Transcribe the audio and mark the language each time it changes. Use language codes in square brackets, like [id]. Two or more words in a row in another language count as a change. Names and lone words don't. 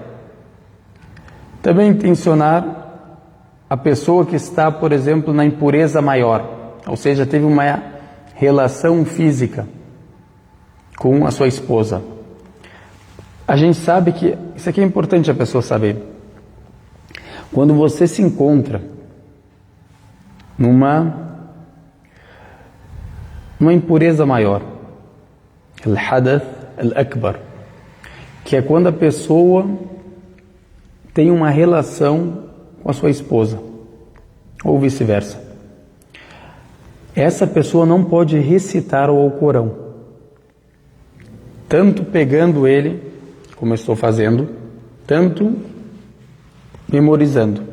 [pt] Também intencionar a pessoa que está, por exemplo, na impureza maior, ou seja, teve uma relação física com a sua esposa. A gente sabe que, isso aqui é importante a pessoa saber, quando você se encontra numa impureza maior, [ar] الحدث الأكبر, [pt] que é quando a pessoa tem uma relação com a sua esposa, ou vice-versa. Essa pessoa não pode recitar o Alcorão, tanto pegando ele, como eu estou fazendo, tanto memorizando.